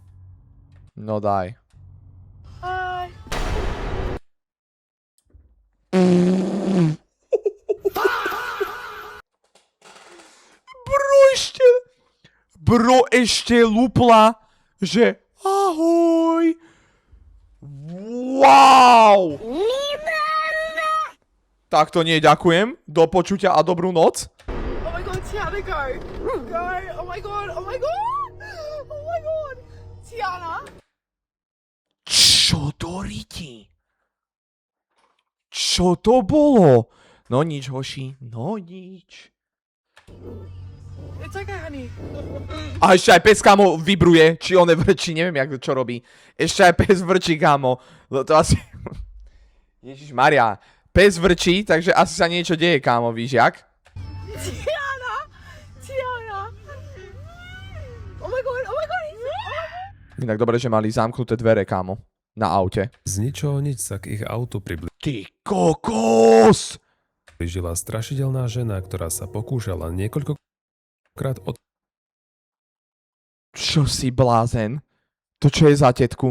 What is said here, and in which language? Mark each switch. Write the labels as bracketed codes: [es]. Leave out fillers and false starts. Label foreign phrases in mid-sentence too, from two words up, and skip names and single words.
[sk] No daj. Bro ešte lupla, že ahoj. Wow. Tak to nie, ďakujem. Do počutia a dobrú noc. [en] Oh my god, Tiana, go! Go! Oh my god, oh my god! Oh my god! Tiana! [sk] Čo to riti? Čo to bolo? No nič, hoši, no nič. [en] It's okay, honey. [sk] A ešte aj pes, kámo, vibruje, či on vrčí, neviem, jak čo robí. Ešte aj pes vrčí, kámo. No to asi... Ježišmaria, pes vrčí, takže asi sa niečo deje, kámo, [cs] víš jak? [en] Tiana! Tiana! Oh my god, oh my god, [sk] Inak dobre, že mali zamknuté dvere, kámo, na aute. Z ničoho nič sa k ich autu Ty kokos! priblížila strašidelná žena, ktorá sa pokúšala niekoľkokrát od... Čo si blázen? To čo je za tetku?